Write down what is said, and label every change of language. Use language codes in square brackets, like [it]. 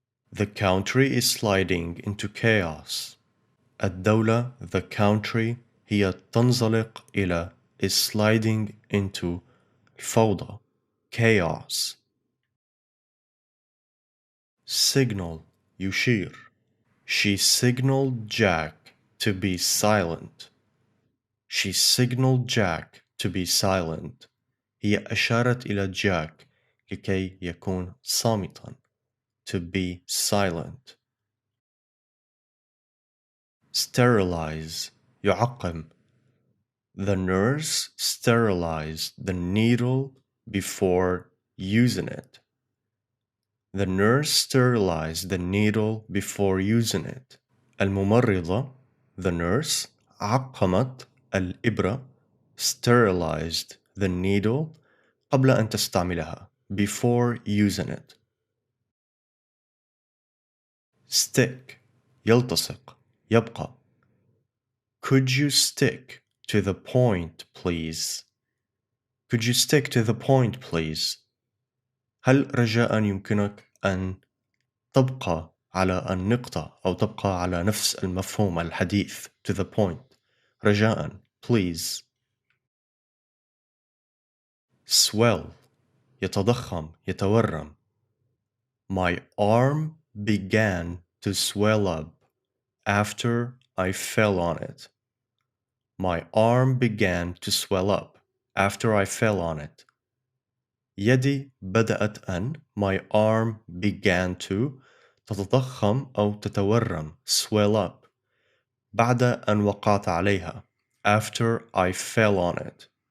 [en] The country is sliding into chaos. الدولة the country [ar] هي تنزلق إلى [en] is sliding into الفوضى chaos. Signal يشير. She signaled Jack to be silent. She signaled Jack to be silent. [ar] هي أشارت إلى جاك لكي يكون صامتا. [en] To be silent. Sterilize يعقم. The nurse sterilized the needle before using it. The nurse sterilized the needle before using it. الممرضة the nurse [ar] عقمت الإبرة [en] sterilized the needle [ar] قبل أن تستعملها [en] before using it. [ar] stick يلتصق يبقى. [en] Could you stick to the point please? Could you stick to the point please? [ar] هل رجاء يمكنك أن تبقى على النقطة أو تبقى على نفس المفهوم الحديث [en] to the point [ar] رجاء please. swell يتضخم يتورم. [en] My arm began to swell up after I fell on it. My arm began to swell up after I fell on it. [ar] يدي بدأت أن [en] my arm began to [ar] تتضخم أو تتورم [en] swell up [ar] بعد أن وقعت عليها [en] after I fell on it.